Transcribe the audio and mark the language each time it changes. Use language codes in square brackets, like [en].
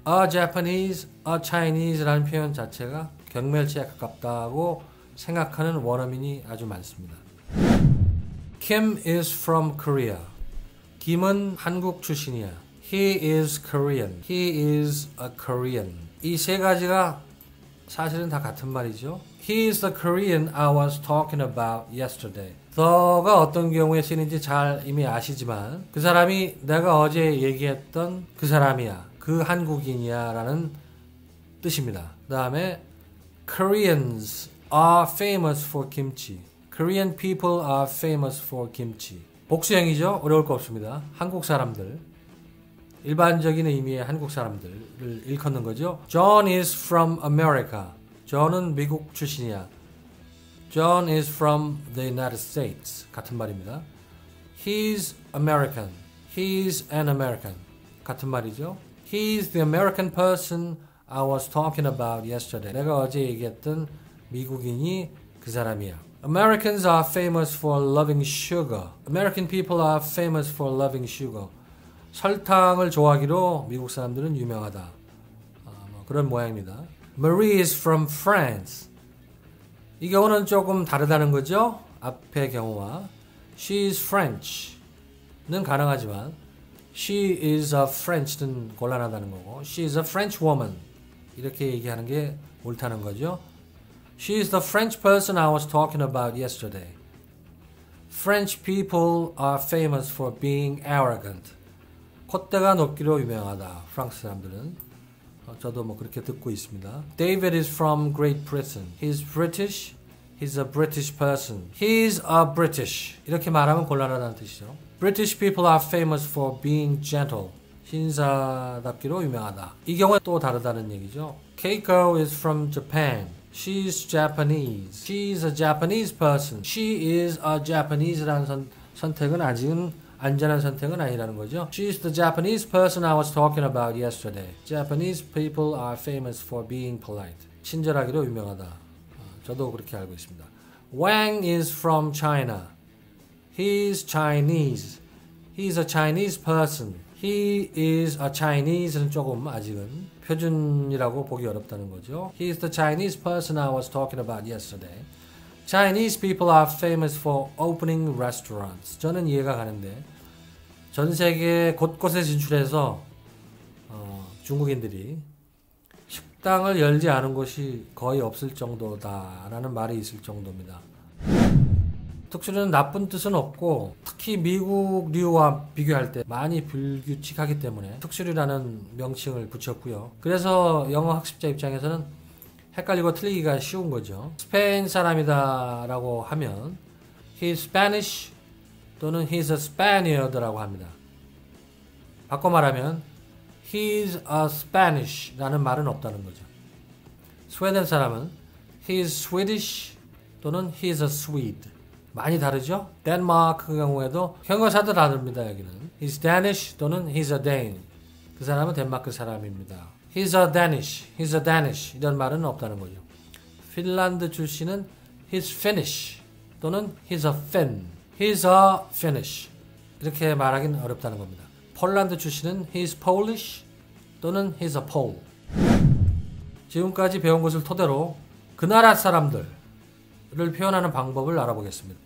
[en] A Japanese, a Chinese [ko] 라는 표현 자체가 경멸체에 가깝다고 생각하는 원어민이 아주 많습니다. [en] Kim is from Korea. [ko] 김은 한국 출신이야. [en] He is Korean. He is a Korean. [ko] 이 세 가지가 사실은 다 같은 말이죠. [en] He is the Korean I was talking about yesterday. [ko] the가 어떤 경우에 쓰이는지 잘 이미 아시지만 그 사람이 내가 어제 얘기했던 그 사람이야. 그 한국인이야 라는 뜻입니다. 그 다음에 [en] Koreans are famous for kimchi. Korean people are famous for kimchi. [ko] 복수형이죠. 어려울 거 없습니다. 한국 사람들. 일반적인 의미의 한국 사람들을 일컫는 거죠. [en] John is from America. [ko] John은 미국 출신이야. [en] John is from the United States. [ko] 같은 말입니다. [en] He's American. He's an American. [ko] 같은 말이죠. [en] He's the American person I was talking about yesterday. [ko] 내가 어제 얘기했던 미국인이 그 사람이야. [en] Americans are famous for loving sugar. American people are famous for loving sugar. [ko] 설탕을 좋아하기로 미국 사람들은 유명하다. 그런 모양입니다. [en] Marie is from France. [ko] 이 경우는 조금 다르다는 거죠. 앞의 경우와 [en] She is French [ko] 는 가능하지만 [en] She is a French [ko] 는 곤란하다는 거고 [en] She is a French woman [ko] 이렇게 얘기하는 게 옳다는 거죠. [en] She is the French person I was talking about yesterday. French people are famous for being arrogant. [ko] 콧대가 높기로 유명하다. 프랑스 사람들은. 저도 뭐 그렇게 듣고 있습니다. [en] David is from Great Britain. He's British. He's a British person. He's a British. [ko] 이렇게 말하면 곤란하다는 뜻이죠. [en] British people are famous for being gentle. [ko] 신사답기로 유명하다. 이 경우에 또 다르다는 얘기죠. [en] Keiko is from Japan. She's Japanese. She's a Japanese person. She is a Japanese [ko] 라는 선택은 아직은 안전한 선택은 아니라는 거죠. [en] She's the Japanese person I was talking about yesterday. Japanese people are famous for being polite. [ko] 친절하기로 유명하다. 저도 그렇게 알고 있습니다. [en] Wang is from China. He's Chinese. He's a Chinese person. He is a Chinese [ko] 는 조금 아직은 표준이라고 보기 어렵다는 거죠. [en] He is the Chinese person I was talking about yesterday. Chinese people are famous for opening restaurants. [ko] 저는 이해가 가는데 전 세계 곳곳에 진출해서 중국인들이 식당을 열지 않은 곳이 거의 없을 정도다라는 말이 있을 정도입니다. 특수리는 나쁜 뜻은 없고 특히 미국류와 비교할 때 많이 불규칙하기 때문에 특수리라는 명칭을 붙였고요. 그래서 영어 학습자 입장에서는 헷갈리고 틀리기가 쉬운 거죠. 스페인 사람이다 라고 하면 [en] He's Spanish [ko] 또는 [en] He's a Spaniard [ko] 라고 합니다. 바꿔 말하면 [en] He's a Spanish [ko] 라는 말은 없다는 거죠. 스웨덴 사람은 [en] He's Swedish [ko] 또는 [en] He's a Swede. [ko] 많이 다르죠? 덴마크 경우에도 형용사도 다릅니다. 여기는 [en] He's Danish [ko] 또는 [en] He's a Dane. [ko] 그 사람은 덴마크 사람입니다. [en] He's a Danish, He's a Danish [ko] 이런 말은 없다는 거죠. 핀란드 출신은 [en] He's Finnish [ko] 또는 [en] He's a Finn, He's a Finnish [ko] 이렇게 말하기는 어렵다는 겁니다. 폴란드 출신은 [en] He's Polish [ko] 또는 [en] He's a Pole. [ko] 지금까지 배운 것을 토대로 그 나라 사람들을 표현하는 방법을 알아보겠습니다.